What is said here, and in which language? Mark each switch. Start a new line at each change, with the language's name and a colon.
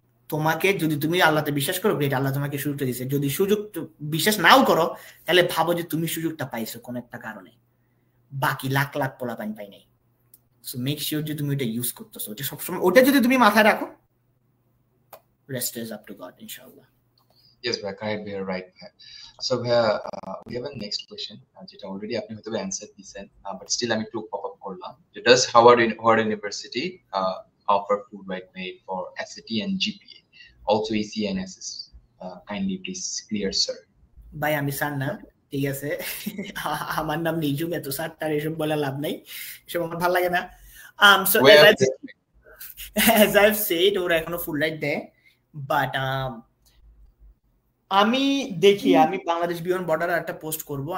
Bangla: তোমাকে যদি তুমি আল্লাহতে বিশ্বাস করো, গ্রেট, আল্লাহ তোমাকে সুযোগটা দিয়েছে। যদি সুযোগ বিশ্বাস নাও করো তাহলে ভাবো যে তুমি সুযোগটা পাইছো কোন একটা কারণে, বাকি লাখ লাখ পোলাপাইন পাই নাই। সো মেক শিওর যে তুমি ওটা ইউজ করতেছো, ওটা সবসময়, ওটা যদি তুমি মাথায় রাখো,
English: rest is up to God,
Bangla: inshallah.
English: Yes, bhai, correct, bhai, right, bhai. So, bhai, we have a next question.
Bangla: যেটা already আপনি হয়তো answer দিয়েছেন,
English: but still
Bangla: আমি একটু pop up করলাম।
English: Does Howard University offer full ride made for SAT and GPA, also ECNSS? Kindly please clear, sir.
Bangla: ভাই আমি sir না, ঠিক আছে? আমার নাম নিজুম, এত স্যার তার এসব বলে লাভ নাই, এসব আমার ভালো লাগে না।
English: So as I've said,
Bangla: ওরা এখনো ফুল রাইড দেয়, বাট আমি দেখি, আমি বাংলাদেশ বিয়ন্ড বর্ডার একটা পোস্ট করব।